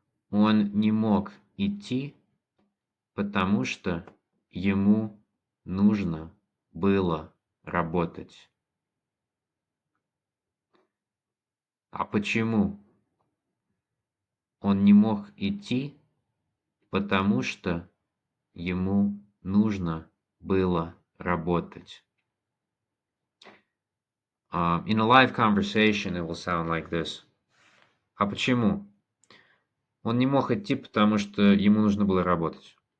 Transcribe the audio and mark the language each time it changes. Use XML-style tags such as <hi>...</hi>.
<ru>Он не мог идти, потому что ему нужно было работать. А почему? Он не мог идти, потому что ему нужно было работать.</ru> <en>In a live conversation, it will sound like this.</en> <ru>А почему? Он не мог идти, потому что ему нужно было работать.</ru>